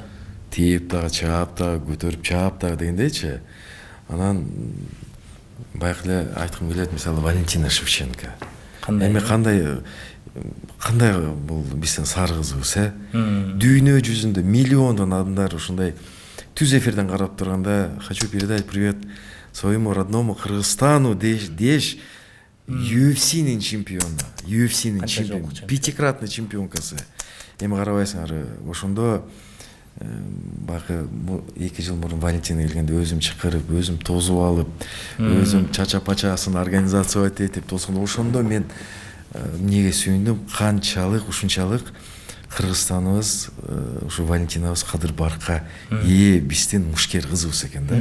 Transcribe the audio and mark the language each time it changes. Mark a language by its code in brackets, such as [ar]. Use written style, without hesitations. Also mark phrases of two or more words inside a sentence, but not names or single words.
[ky] Тээп дагы, чаап дагы, көтөрүп чаап дагы дегендейчи. Анан баягы эле айткым келет, мисалы Валентина Шевченко. Эми кандай бул биздин сары кызыбыз, дүйнө жүзүндө миллиондон адамдар ушундай түз эфирден карап турганда, [ru] хочу передать привет своему родному Кыргызстану [ky] деш UFC-нин чемпиону, [ru] пятикратный чемпионкасы. [ky] Эми карабайсыңар, ошондо баягы 2 жыл мурун Валентина келгенде өзүм чакырып, өзүм тосуп алып, өзүм чача-пачасын организациялап этип тосгондо, ошондо мен эмнеге сүйүндүм, канчалык ушунчалык Кыргызстаныбыз, ушу Валентинабыз кадыр баркка ээ биздин мушкер кызыбыз экен да.